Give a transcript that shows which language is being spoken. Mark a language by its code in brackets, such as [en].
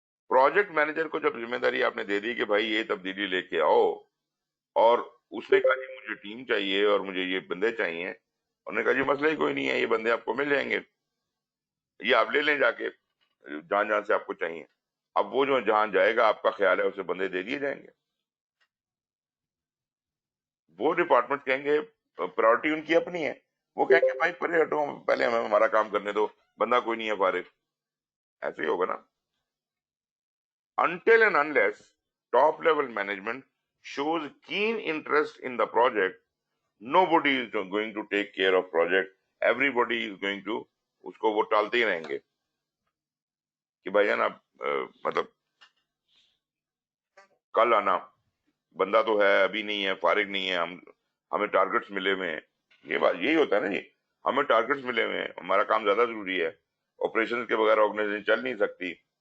[hi] Project manager को जब जिम्मेदारी आपने दे दी कि भाई ये तब्दीली लेके आओ, और उसने कहा जी मुझे टीम चाहिए और मुझे ये बंदे चाहिए, उन्होंने कहा जी मसला ही कोई नहीं है, ये बंदे आपको मिल जाएंगे, ये आप ले लें जाके जहां जहां से आपको चाहिए। अब वो जो जहां जाएगा आपका ख्याल है उसे बंदे दे दिए जाएंगे। वो डिपार्टमेंट कहेंगे, प्रायोरिटी उनकी अपनी है, वो कहेंगे भाई परे हटो, पहले हमें हमारा काम करने दो, बंदा कोई नहीं है फारिग। ऐसे ही होगा ना। [en] Until and unless top level management shows keen interest in the project, nobody is going to take care of project. Everybody is going to [hi] उसको वो टालते ही रहेंगे कि भाईजान आप मतलब कल आना, बंदा तो है अभी नहीं है, फारिग नहीं है, हम हमें टारगेट्स मिले हुए हैं। ये बात यही होता है ना जी, हमें टारगेट्स मिले हुए हैं, हमारा काम ज्यादा जरूरी है, ऑपरेशन के बगैर ऑर्गेनाइजेशन चल नहीं सकती।